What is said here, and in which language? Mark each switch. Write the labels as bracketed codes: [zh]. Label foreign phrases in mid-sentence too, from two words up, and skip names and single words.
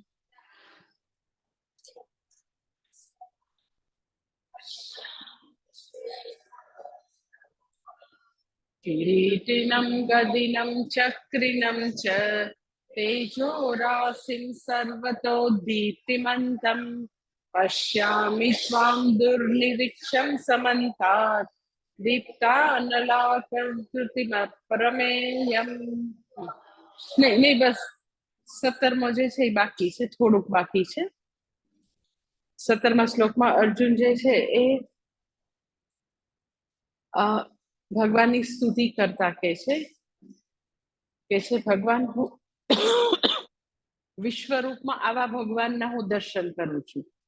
[sa] किरीटिनं गदिनं चक्रिणं च तेजोराशिं सर्वतो दीप्तिमन्तं पश्यामि त्वां दुर्निरीक्षं समन्तात् दीप्तानलाकर्तृतिमप्रमेयम्. [hi] नहीं बस [gu] 17મો જે છે એ બાકી છે, થોડુંક બાકી છે. 17મા શ્લોકમાં અર્જુન જે છે એ ભગવાનની સ્તુતિ કરતા કે છે ભગવાન હું વિશ્વરૂપમાં આવા ભગવાનના હું દર્શન કરું છું.